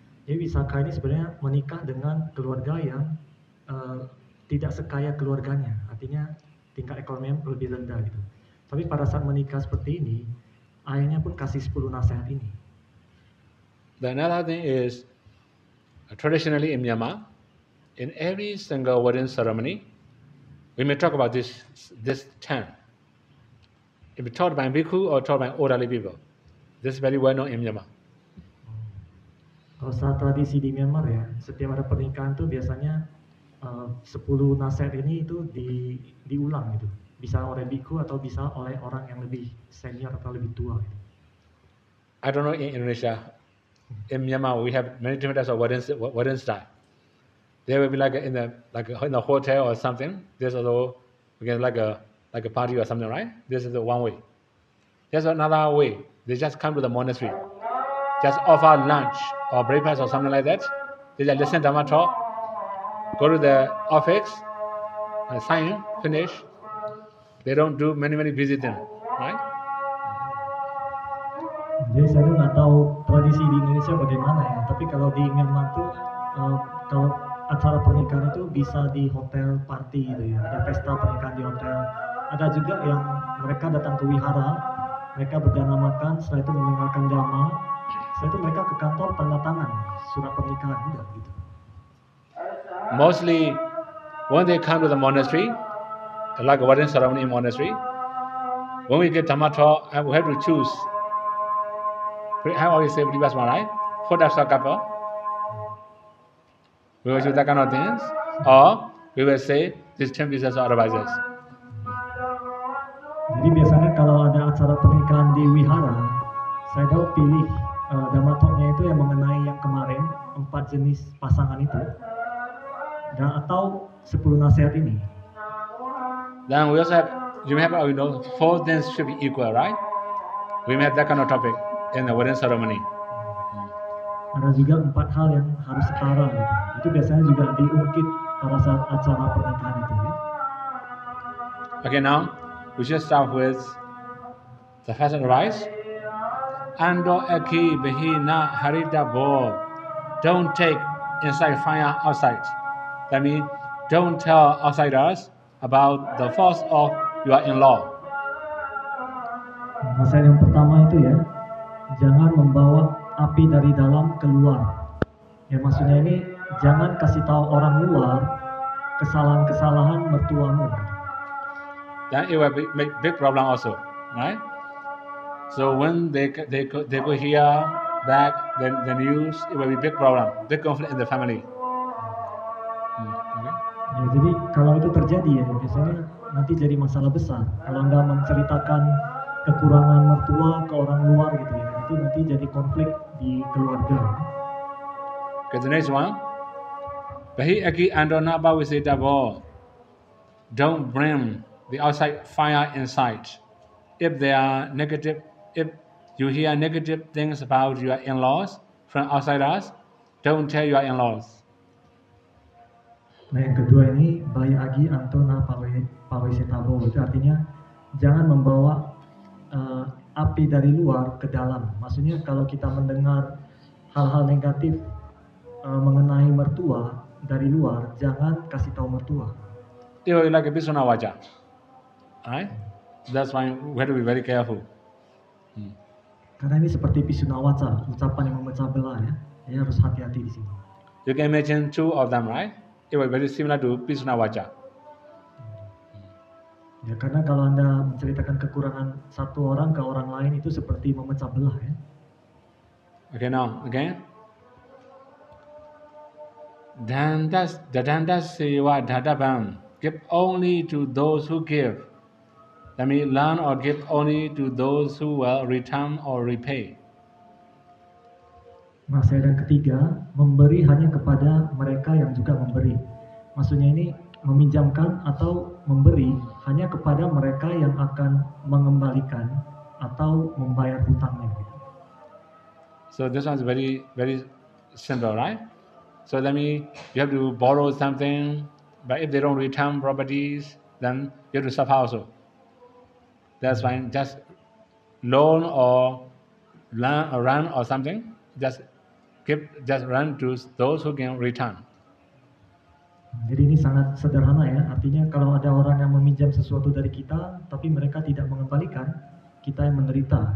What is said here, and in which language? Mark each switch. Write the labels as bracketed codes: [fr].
[id] Jadi Visakha ini sebenarnya menikah dengan keluarga yang tidak sekaya keluarganya. Artinya tingkat ekonominya lebih rendah gitu. Tapi pada saat menikah seperti ini, ayahnya pun kasih 10 nasihat ini. [en] The another thing is, traditionally in Myanmar, in every single wedding ceremony, we may talk about this 10. If it's taught by bhikkhu or taught by elderly people, this is very well known in Myanmar. [id] Kalau saat tradisi di Myanmar ya, setiap ada pernikahan tuh biasanya 10 nasihat ini itu diulang gitu. Bisa oleh bhikkhu atau bisa oleh orang yang lebih senior atau lebih tua. Gitu. [en] I don't know in Indonesia. In Myanmar, we have many different types of wedding style. There will be like in a hotel or something. There's also again like a party or something, right? This is the one way. There's another way. They just come to the monastery, just offer lunch or breakfast or something like that. They just listen to Dhamma talk, go to the office, sign, finish. They don't do many visiting, right? [id] Jadi saya nggak tahu tradisi di Indonesia bagaimana ya. Tapi kalau di Myanmar tuh kalau acara pernikahan itu bisa di hotel party gitu ya. Ada pesta pernikahan di hotel. Ada juga yang mereka datang ke wihara, mereka berdana makan, setelah itu mendengarkan dhamma, setelah itu mereka ke kantor tanda tangan surat pernikahan udah gitu. [en] Mostly when they come to the monastery, like a wedding ceremony in monastery, when we get Dhamma talk, we have to choose. I always say, right? 4 types of couple. We will choose that kind of things, or we will say these 10 pieces of advices. [id] Jadi biasanya kalau ada acara pernikahan di wihara, saya tahu pilih damatoknya itu yang mengenai yang kemarin 4 jenis pasangan itu, dan atau 10 nasihat ini. [en] Then we also have, you may have, 4 things should be equal, right? We may have that kind of topic in the wedding ceremony. [id] Ada juga 4 hal yang harus setara gitu. Itu biasanya juga diungkit pada saat acara pernikahan itu ya. [en] Okay, now we should start with the first advice. [pi] Ando eki behina harita bo. [en] Don't take inside fire outside. That means don't tell outsiders about the faults of your in-law. [id] Nasihat yang pertama itu ya, jangan membawa api dari dalam keluar. Ya maksudnya ini jangan kasih tahu orang luar kesalahan-kesalahan mertuamu. [en] Then it will make big problem also, right? So when they go hear back the news, it will be big problem, big conflict in the family. Okay? [id] Ya, jadi kalau itu terjadi ya biasanya nanti jadi masalah besar. Kalau Anda menceritakan kekurangan mertua ke orang luar gitu ya, itu nanti jadi konflik di keluarga. [en] Okay, the next one. [pi] Bahi aki andona ba wisitabo. [en] Don't bring the outside fire inside. If they are negative, if you hear negative things about your in-laws from outsiders, don't tell your in-laws. [id] Nah yang kedua ini [pi] bayi agi antona pawe setabo, [id] itu artinya jangan membawa api dari luar ke dalam. Maksudnya kalau kita mendengar hal-hal negatif mengenai mertua dari luar, jangan kasih tahu mertua. [en] It will be like a pisuna waja, right? That's why we have to be very careful. [id] Karena ini seperti pisuna waca, ucapan yang memecah belah ya. Jadi harus hati-hati di sini. [en] You can imagine 2 of them, right? It will be very similar to pisuna waja. [id] Ya karena kalau Anda menceritakan kekurangan satu orang ke orang lain itu seperti memecah belah ya. [en] Okay, now again. [pi] Dadandas sewa dadabam. [en] Give only to those who give. That means learn or give only to those who will return or repay. [id] Nasihat yang ketiga, memberi hanya kepada mereka yang juga memberi. Maksudnya ini meminjamkan atau memberi hanya kepada mereka yang akan mengembalikan atau membayar hutangnya. [en] So this one's very, very simple, right? So that means you have to borrow something, but if they don't return properties, then you have to suffer also. That's fine. Just loan or run or something. Just run to those who can return. [id] Jadi ini sangat sederhana ya. Artinya kalau ada orang yang meminjam sesuatu dari kita, tapi mereka tidak mengembalikan, kita yang menderita.